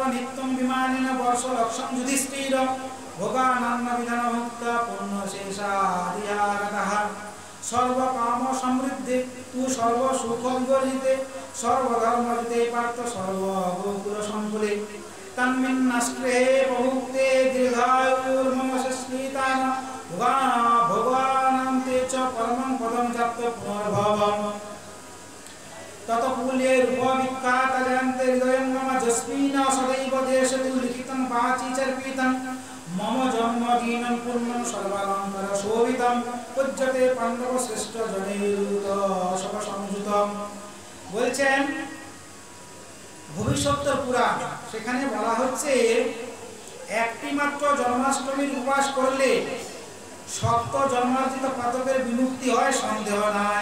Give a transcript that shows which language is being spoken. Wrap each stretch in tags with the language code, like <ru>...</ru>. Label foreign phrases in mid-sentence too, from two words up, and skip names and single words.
<sa>নিত্যং বিমানেন বর্ষলক্ষং যুধিষ্ঠির ভোগানান্ন বিধানভুক্তা পুণ্যশেষাদিহারতঃ সর্বকাম সমৃদ্ধে তু সর্বসুখবিবর্জিতে সর্বধর্মজিতে পার্থ সর্বগোকুল সংকুলে তন্মিন্নস্পৃহে প্রভুক্তে দীর্ঘায়ুর্মমস্মিতান ভগবানান্তে চ পরমং পদং যাপ্ত পুনর্ভবম ততকুলে রূপবিখ্যাত জয়ন্তে হৃদয়ং মম যস্মিন সদৈব দেশতু লিখিতং বাচি চর্পিতং মম জন্মদিনং পূর্ণং সর্বালঙ্কার শোভিতং পূজ্যতে পাণ্ডব শ্রেষ্ঠ জনেরুত সব সংযুতম।</sa> <bn>বলছেন ভবিষ্যত্তর পুরাণ, সেখানে বলা হচ্ছে একটি মাত্র জন্মাষ্টমীর উপবাস করলে সপ্ত জন্মার্জিত পাতকের বিমুক্তি হয়, সন্দেহ নাই।</bn>